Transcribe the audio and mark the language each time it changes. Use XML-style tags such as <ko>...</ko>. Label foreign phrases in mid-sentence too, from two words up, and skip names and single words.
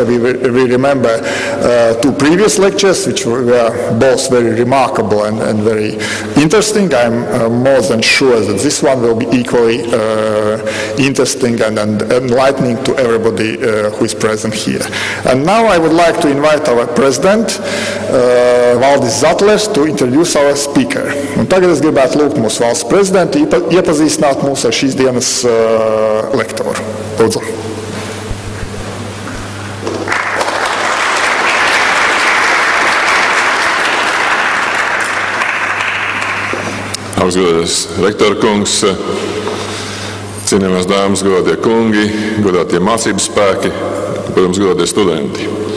<en>We remember 2 previous lectures, which were both very remarkable and very interesting. I'm more than sure that this one will be equally interesting and enlightening to everybody who is present here. And now I would like to invite our president, Valdis Zatlers, to introduce our speaker.</en> <lv>Un tagad es gribētu lūgt mūsu valsts prezidentu iepazīstināt mūs ar šīs dienas lektoru. Lūdzu. Augstgadātais rektora kungs, cienījamās dāmas, godātie kungi, godātie mācību spēki, protams, godātie studenti.</lv>